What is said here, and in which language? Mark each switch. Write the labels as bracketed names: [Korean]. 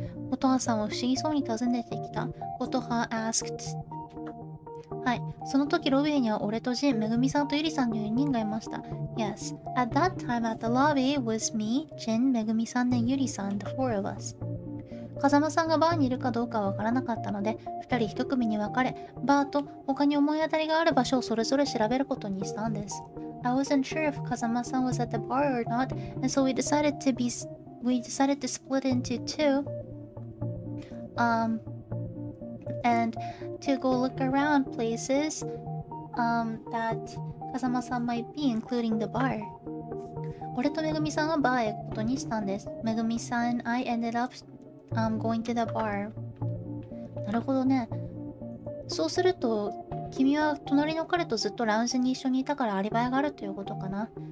[Japanese] 音羽さんは不思議そうに尋ねてきた。 [English] 音羽 asked. [Japanese] はい。その時ロビーには俺とジン、めぐみさんとゆりさんの4人がいました。 [English] Yes. At that time at the lobby was me, Jin, めぐみさん、and ゆりさん、the 4 of us. [Japanese] 風間さんがバーにいるかどうかはわからなかったので、2人1組に分かれ、バーと他に思い当たりがある場所をそれぞれ調べることにしたんです。 [English] I wasn't sure if Kazama-san was at the bar or not, and so we decided to split into two. And to go look around places that Kazama-san might be, including the bar. [Japanese] 俺とめぐみさんはバーへ行くことにしたんです。 [English] めぐみさん and I ended up going to the bar. [Japanese] なるほどね。そうすると、君は隣の彼とずっとラウンジに一緒にいたからアリバイがあるということかな。